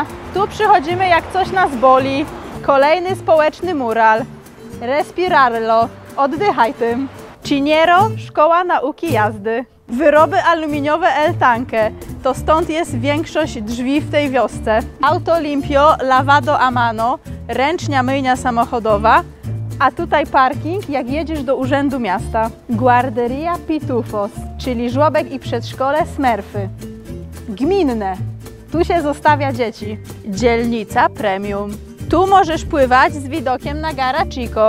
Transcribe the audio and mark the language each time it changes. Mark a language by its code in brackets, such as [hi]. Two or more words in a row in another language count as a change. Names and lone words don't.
[pl] Tu przychodzimy, jak coś nas boli. Kolejny społeczny mural. Respirarlo. Oddychaj tym. Ciniero, szkoła nauki jazdy. Wyroby aluminiowe El Tanque. To stąd jest większość drzwi w tej wiosce. [es] Auto Limpio, lavado a mano. [pl] Ręcznia myjnia samochodowa. A tutaj parking, jak jedziesz do urzędu miasta. Guarderia Pitufos, czyli żłobek i przedszkole Smurfy. Gminne. Tu się zostawia dzieci. Dzielnica Premium. Tu możesz pływać z widokiem na Gara Chico.